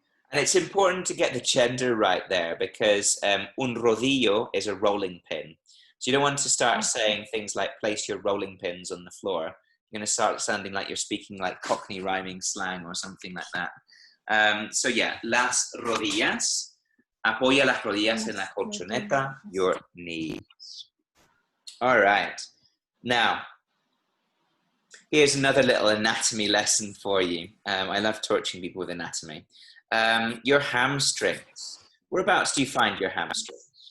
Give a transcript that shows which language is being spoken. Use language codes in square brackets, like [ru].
[en] And it's important to get the gender right there because un rodillo is a rolling pin. So you don't want to start saying things like place your rolling pins on the floor. You're going to start sounding like you're speaking like Cockney rhyming slang or something like that. So yeah, las rodillas. [es] Apoya las rodillas en la colchoneta, [en] your knees. All right. Now, here's another little anatomy lesson for you. I love torturing people with anatomy. Your hamstrings. Whereabouts do you find your hamstrings?